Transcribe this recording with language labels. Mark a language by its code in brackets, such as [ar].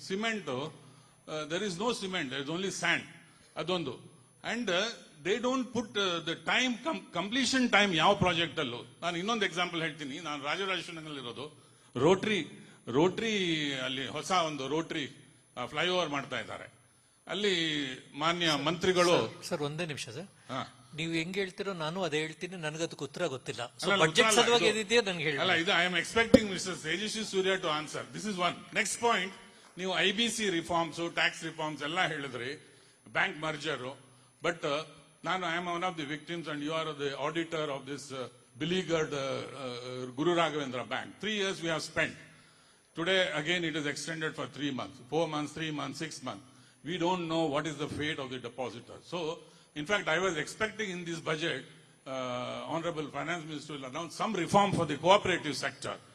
[en] Cement, there is no cement, there is only sand. Adondu. And they don't put the time, completion time [kn] ಯಾವ project ಅಲ್ಲೂ. ನಾನು ಇನ್ನೊಂದು example ಹೇಳ್ತೀನಿ. ನಾನು ರಾಜರಾಜೇಶ್ವರನಲ್ಲಿರೋದು rotary ಅಲ್ಲಿ ಹೊಸ ಒಂದು ರೋಟ್ರಿ ಫ್ಲೈಓವರ್ ಮಾಡ್ತಾ ಇದ್ದಾರೆ. ಅಲ್ಲಿ ಮಾನ್ಯ ಮಂತ್ರಿಗಳು. ಸರ್ ಒಂದೇ ನಿಮಿಷ ಸರ್, ನೀವು ಹೆಂಗ್ ಹೇಳ್ತಿರೋ ನಾನು ಅದೇ ಹೇಳ್ತೀನಿ, ನನಗದಕ್ಕೆ ಉತ್ತರ ಗೊತ್ತಿಲ್ಲ. ಬಜೆಟ್ ಸಲುವಾಗಿ ಏನಿದೆಯೋ ನನಗೆ ಹೇಳಿ. ಅಲ್ಲ, ಇದು [en] I am expecting mister Tejasvi Surya to answer. This is one. [kn] Next point, ನೀವು IBC ರಿಫಾರ್ಮ್ಸ್, ಟ್ಯಾಕ್ಸ್ ರಿಫಾರ್ಮ್ಸ್ ಎಲ್ಲ ಹೇಳಿದ್ರಿ, bank merger. [en] But I am one of the victims and you are the auditor of this beleaguered Guru Raghavendra Bank. 3 years we have spent. Today again it is extended for 3 months, 4 months, 3 months, 6 months. We don't know what is the fate of the depositor. So in fact I was expecting in this budget, Honorable Finance Minister will announce some reform for the cooperative sector.